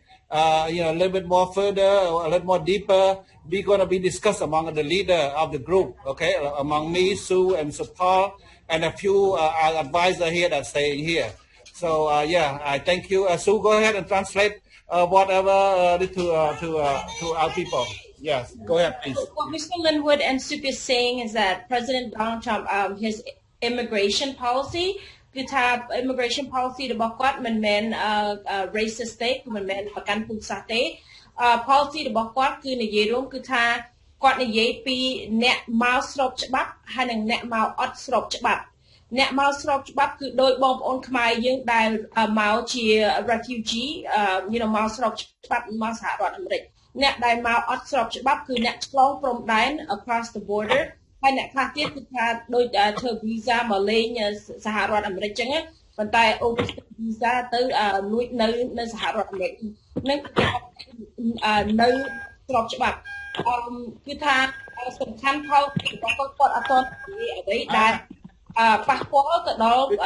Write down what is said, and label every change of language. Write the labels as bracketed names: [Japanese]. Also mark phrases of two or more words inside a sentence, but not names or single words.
[English] A little bit more further, a little more deeper, we're going to be discussed among the leader of the group, okay, among me, Sue, and Paul, and a few advisors here that's staying here. So, I thank you. Sue, go ahead and translate whatever to our people. Yes, go ahead, please. What Mr. Linwood and Sue is saying is that President Donald Trump, his immigration policy, [Khmer] គឺថា [English] immigration policy [Khmer] របស់គាត់មិនមែន racist ទេគឺមិនមែនប្រកាន់ពូជសាសន៍ទេ policy របស់គាត់គឺនិយាយរួមគឺថាគាត់និយាយពីអ្នកមកស្រប ច្បាប់ហើយនិងអ្នកមកអត់ស្របច្បាប់អ្នកមកស្របច្បាប់គឺដោយបងប្អូនខ្មែរយើងដែល មកជា refugee មកស្របច្បាប់មកសហរដ្ឋអាមេរិកអ្នកដែលមកអត់ស្របច្បាប់គឺអ្នកឆ្លងព្រំដែន [English] across the border [Khmer] ហើយអ្នកខ្លះទៀតគឺថាដូចធ្វើ visa មកលេងសហរដ្ឋអាមេរិកចឹងប៉ុន្តែ [English] overstay visa [Khmer] ទៅលួចនៅសហរដ្ឋអាមេរិកនឹងនៅស្របច្បាប់គឺថាសំខាន់ផលរបស់គាត់អត់ទាន់និយាយអ្វីដែលប៉ះពាល់ទៅដល់